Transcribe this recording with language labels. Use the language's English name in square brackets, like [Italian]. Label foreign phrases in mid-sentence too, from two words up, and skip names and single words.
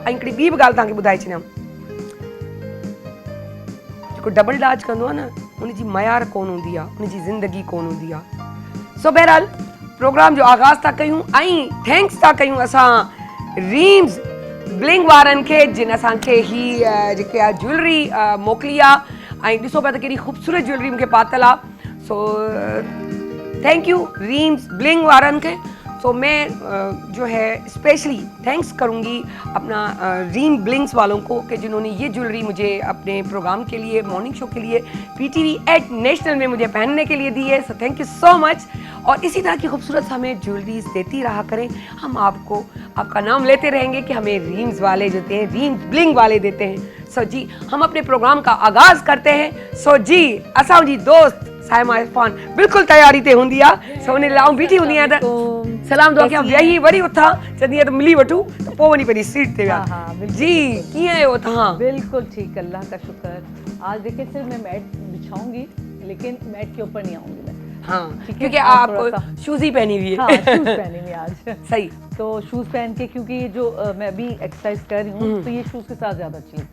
[Sindhi] ऐं हिकिड़ी ॿी बि ॻाल्हि तव्हांखे ॿुधाए छॾियां, जेको डबल डाच कंदो आहे न, उनजी मयार कोन हूंदी आहे, उनजी ज़िंदगी कोन हूंदी आहे। सो बहरहाल प्रोग्राम जो आगाज़ था कयूं ऐं थैंक्स था कयूं असां रीम्स ब्लिंग वारनि खे, जिन असांखे ही जेके आहे ज्वेलरी मोकिली आहे। ऐं ॾिसो पिया त केॾी ख़ूबसूरत ज्वेलरी मूंखे पातल आहे। सो [English] thank you [Sindhi] रीम्स ब्लिंग वारनि खे। [Urdu] سو میں جو ہے اسپیشلی تھینکس کروں گی اپنا ریم بلنگز والوں کو کہ جنہوں نے یہ جیولری مجھے اپنے پروگرام کے لیے, [English] morning show [Urdu] کے لیے PTV@نیشنل میں مجھے پہننے کے لیے دی ہے. [English] so thank you so much. [Urdu] اور اسی طرح کی خوبصورت ہمیں جیولریز دیتی رہا کریں. ہم آپ کو آپ کا نام لیتے رہیں گے کہ ہمیں ریمز والے دیتے ہیں، ریمز بلنگ والے دیتے ہیں. سو جی ہم اپنے پروگرام کا آغاز کرتے ہیں. [Sindhi] सो जी असां जी दोस्त साइमा इरफान बिल्कुल तैयारी ते हूंदी आहे। सो उन लाइ बीठी हूंदी आहियां त सलाम दुआ कयां, वेही वरी उथां, चवंदी आहियां त मिली वठूं, त पोइ वञी पंहिंजी सीट ते विया। जी कीअं आहियो तव्हां? [Urdu] بالکل ٹھیک، اللہ کا شکر۔ آج دیکھیے صرف میں میٹ بچھاؤں گی، لیکن میٹ کے اوپر نہیں آؤں گی میں. ہاں، کیونکہ آپ کو شوز ہی پہنی ہوئی ہے. ہاں، شوز پہنی ہوئی آج. صحیح. تو شوز پہن کے، کیونکہ یہ جو میں ابھی ایکسرسائز کر رہی ہوں، تو یہ شوز کے ساتھ زیادہ اچھی لگتی ہے.